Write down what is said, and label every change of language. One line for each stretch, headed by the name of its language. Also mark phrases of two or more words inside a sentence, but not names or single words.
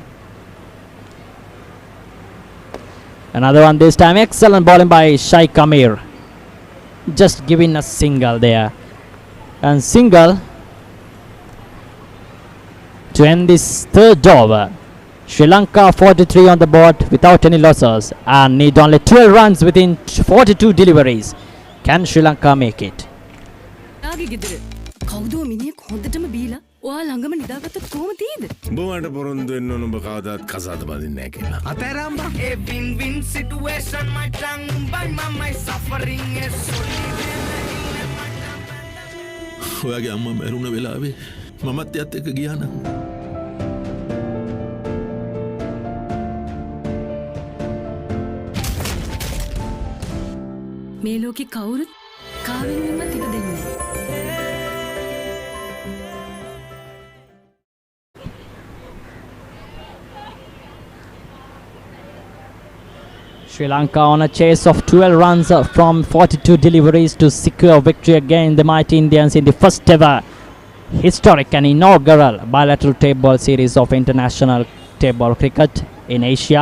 English: Another one this time, excellent bowling by Shaikh Amir, just giving a single there. And single to end this third over. Sri Lanka 43 on the board without any losses and need only 12 runs within 42 deliveries. Can Sri Lanka make it?
Sinhala: ළඟම නිදාගත්තොත් කොහොම තියෙද? උඹට පොරොන්දු වෙන්න ඕන උඹ කවදාත් කසාද බඳින්නේ නැහැ කියලා. අතෑරම්බා.
English: A win-win situation my tongue by my suffering is
Sinhala: ඔයාගේ අම්මා මැරුණ වෙලාවේ මමත් එයත් එක්ක ගියා නම් මේ ලෝකේ කවුරුත් කාවෙන්වත් ඉපදෙන්නේ නැහැ.
English: Sri Lanka on a chase of 12 runs from 42 deliveries to secure victory against the mighty Indians in the first ever historic and inaugural bilateral tape ball series of international tape ball cricket in Asia.